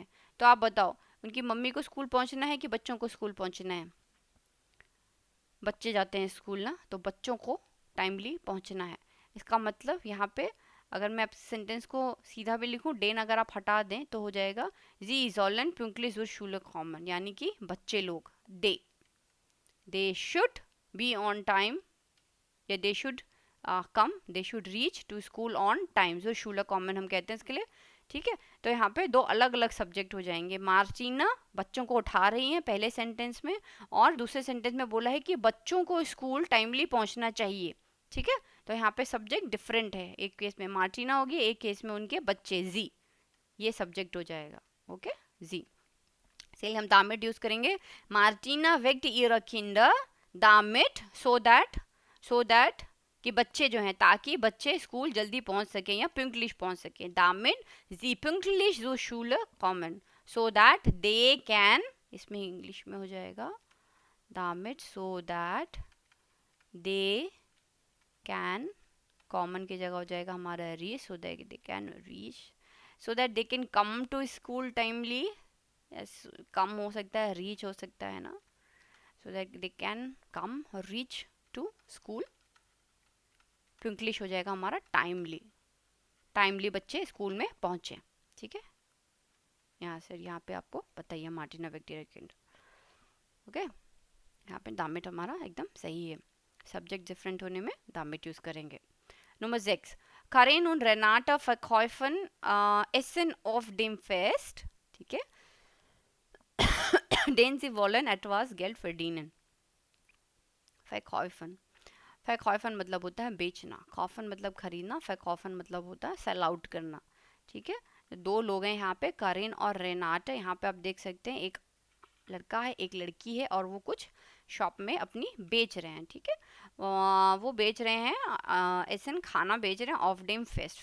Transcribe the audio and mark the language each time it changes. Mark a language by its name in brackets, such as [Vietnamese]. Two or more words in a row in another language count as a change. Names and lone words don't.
[Hindi] तो आप बताओ, उनकी मम्मी को स्कूल पहुँचना है कि बच्चों को स्कूल पहुँचना है? बच्चे जाते हैं स्कूल ना, तो बच्चों को टाइमली पहुंचना है। इसका मतलब यहाँ पे अगर मैं सेंटेंस को सीधा भी लिखूं, डेन अगर आप हटा दें तो हो जाएगा जी [German] sollen pünktlich zur Schule kommen, [Hindi] यानी कि बच्चे लोग, [English] they should be on time, [Hindi] या [English] they should come, they should reach to school on time, [Hindi] जो [German] Schule kommen [Hindi] हम कहते हैं इसके लिए। ठीक है, तो यहाँ पे दो अलग अलग सब्जेक्ट हो जाएंगे। मार्टिना बच्चों को उठा रही हैं पहले सेंटेंस में, और दूसरे सेंटेंस में बोला है कि बच्चों को स्कूल टाइमली पहुंचना चाहिए। ठीक है, तो यहाँ पे सब्जेक्ट डिफरेंट है, एक केस में मार्टिना होगी, एक केस में उनके बच्चे, जी, ये सब्जेक्ट हो जाएगा। ओके, जी, इसलिए हम दामिट यूज करेंगे। मार्टिना [German] weckt ihre Kinder damit [English] so that [Hindi] कि बच्चे जो हैं, ताकि बच्चे स्कूल जल्दी पहुंच सकें या pünktlich पहुंच सकें। [German] damit sie pünktlich zur Schule kommen [English] so that they can, [Hindi] इसमें इंग्लिश में हो जाएगा damit so [English] that they can, [Hindi] कॉमन की जगह हो जाएगा हमारा [English] reach, so that they can reach, so that they can come to school timely, yes, [Hindi] कम हो सकता है, रीच हो सकता है ना, [English] so that they can come or reach to school, [Hindi] pünktlich हो जाएगा हमारा टाइमली, टाइमली बच्चे स्कूल में पहुंचे। ठीक है, यहाँ से यहाँ पे आपको बताइए मार्टिना [German] weckt ihre Kinder. [Hindi] ओके, यहाँ पे दामिट हमारा एकदम सही है, सब्जेक्ट डिफरेंट होने में दामिट यूज करेंगे। [German] Nummer 6. Karin und Renata verkaufen Essen auf dem Fest, [Hindi] ठीक है, [German] den sie wollen etwas Geld verdienen। [Hindi] verkaufen, verkaufen मतलब होता है बेचना, kaufen मतलब खरीदना, verkaufen मतलब होता है [English] sell out [Hindi] करना। ठीक है, दो लोग हैं यहाँ पे, करीन और रेनाटा। यहाँ पे आप देख सकते हैं एक लड़का है एक लड़की है, और वो कुछ शॉप में अपनी बेच रहे हैं। ठीक है, वो बेच रहे हैं ऐसे खाना बेच रहे हैं [German] auf dem Fest.